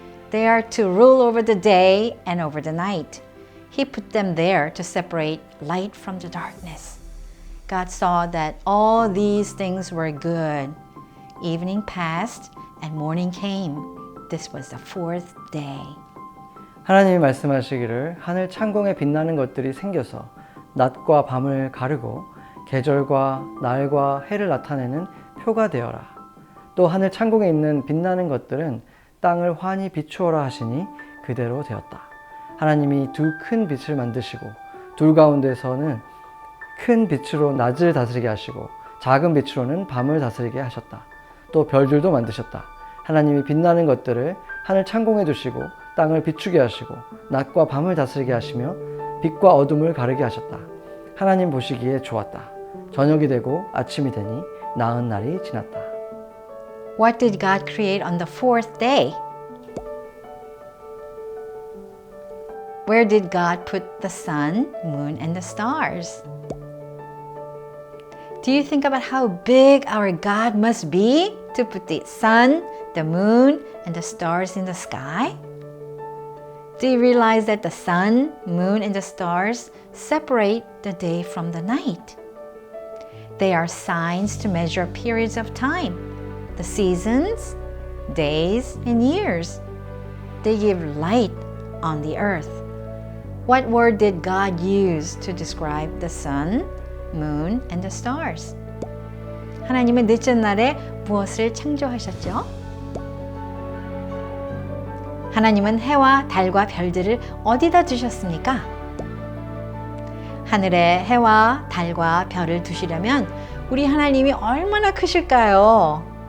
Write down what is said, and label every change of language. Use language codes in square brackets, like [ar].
[en] They are to rule over the day and over the night. He put them there to separate light from the darkness. God saw that all these things were good. Evening passed and morning came. This was the fourth day. [ko] 하나님이 말씀하시기를 하늘 창공에 빛나는 것들이 생겨서 낮과 밤을 가르고 계절과 날과 해를 나타내는 표가 되어라. 또 하늘 창공에 있는 빛나는 것들은 땅을 환히 비추어라 하시니 그대로 되었다. 하나님이 두 큰 빛을 만드시고 둘 가운데서는 큰 빛으로 낮을 다스리게 하시고 작은 빛으로는 밤을 다스리게 하셨다. 또 별들도 만드셨다. 하나님이 빛나는 것들을 하늘 창공에 두시고 땅을 비추게 하시고 낮과 밤을 다스리게 하시며 빛과 어둠을 가르게 하셨다. 하나님 보시기에 좋았다. 저녁이 되고 아침이 되니 나은 날이 지났다. [en] What did God create on the fourth day? Where did God put the sun, moon, and the stars? Do you think about how big our God must be to put the sun, the moon, and the stars in the sky? Do you realize that the sun, moon, and the stars separate the day from the night? They are signs to measure periods of time, the seasons, days, and years. They give light on the earth. What word did God use to describe the sun, moon, and the stars? [ko] 하나님은 넷째 날에 무엇을 창조하셨죠? 하나님은 해와 달과 별들을 어디다 두셨습니까? 하늘에 해와 달과 별을 두시려면 우리 하나님이 얼마나 크실까요?